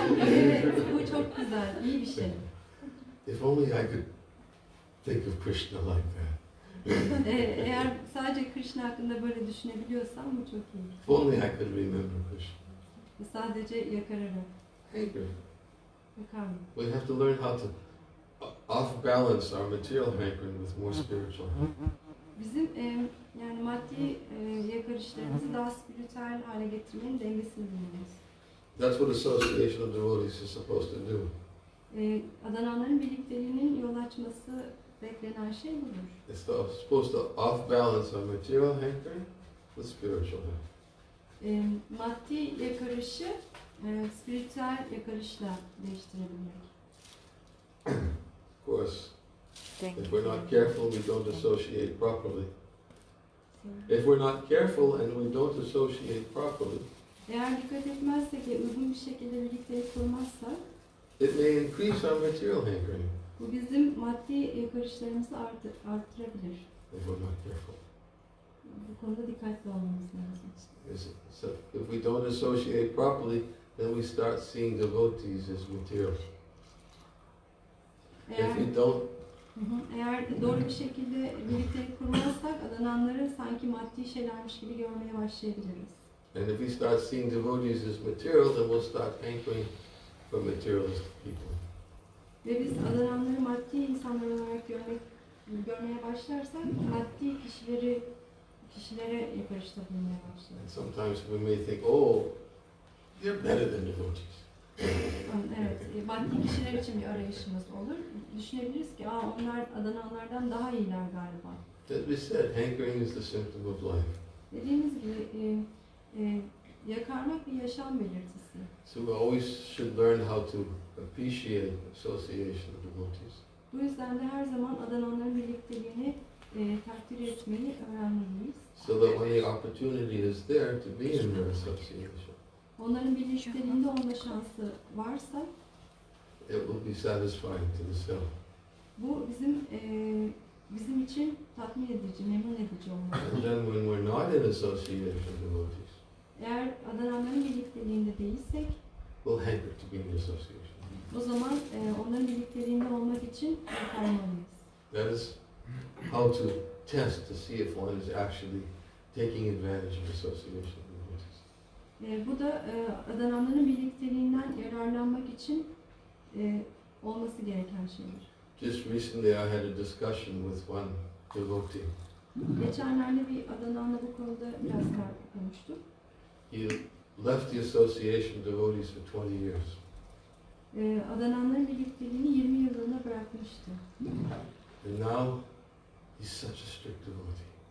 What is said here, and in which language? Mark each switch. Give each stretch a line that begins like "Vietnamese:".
Turkish: Evet, bu çok güzel, iyi bir şey.
English: If only I could think of Krishna like that.
Turkish: Eğer sadece Krishna hakkında böyle düşünebiliyorsam bu çok iyi.
English: If only I could remember Krishna.
Turkish: Sadece yakararak.
English: Hankering.
Turkish: Yakar mı?
English: We have to learn how to off balance our material hankering with more spiritual hankering.
Turkish: Bizim yani maddi yakarışlarımızı daha spiritüel hale getirmenin dengesini bulmamız.
English: That's what association of devotees is supposed to do.
Turkish: Adananların birlikteliğinin yol açması beklenen şey budur.
English: It's supposed to off balance our material hankering with spiritual hankering.
Turkish: Maddi yakarışı spiritüel yakarışla değiştirebilmek.
English: Of course, Thank if you. we're not careful, we don't associate properly. If we're not careful and we don't associate properly,
Turkish: Eğer dikkat etmezsek ve uygun bir şekilde birliktelik kurmazsak,
English: it may increase our material hankering
Turkish: bu bizim maddi yakarışlarımızı arttırabilir.
English: if we're not careful.
Turkish: Bu konuda dikkatli olmamız lazım.
English: So if we don't associate properly, then we start seeing devotees as material.
Turkish: Eğer,
English: If we don't,
Turkish: eğer doğru bir şekilde birliktelik kurmazsak adananları sanki maddi şeylermiş gibi görmeye başlayabiliriz.
English: and if we start seeing devotees as material, then we'll start hankering for materialistic people.
Turkish: Ve biz adananları maddi insanlar olarak görmeye başlarsak maddi kişilere yakarışta bulmaya
English: And
Turkish: başlarız.
English: sometimes we may think, oh, they're better than devotees.
Turkish: Evet, maddi kişiler için bir arayışımız olur. Düşünebiliriz ki onlar adananlardan daha iyiler galiba.
English: As we said, hankering is the symptom of life.
Turkish: Dediğimiz gibi yakarmak bir yaşam belirtisi.
English: So we always should learn how to appreciate association of devotees.
Turkish: Bu yüzden de her zaman adananların birlikteliğini takdir etmeyi öğrenmeliyiz.
English: So that when the opportunity is there to be in their association,
Turkish: Onların birlikteliğinde olma şansı varsa
English: it will be satisfying to the self.
Turkish: bu bizim için tatmin edici, memnun edici olmalı.
English: And then when we're not in association of devotees,
Turkish: Eğer adananların birlikteliğinde değilsek
English: we'll hanker to be in association.
Turkish: o zaman onların birlikteliğinde olmak için yakarmalıyız.
English: That is how to test to see if one is actually taking advantage of association of devotees.
Turkish: Bu da adananların birlikteliğinden yararlanmak için olması gereken şeydir.
English: Just recently I had a discussion with one devotee.
Turkish: Geçenlerde bir adananla bu konuda biraz konuştuk.
English: He left the association of devotees for 20 years.
Turkish: Adananların birlikteliğini 20 yıllığına bırakmıştı.
English: And now he's such a strict devotee.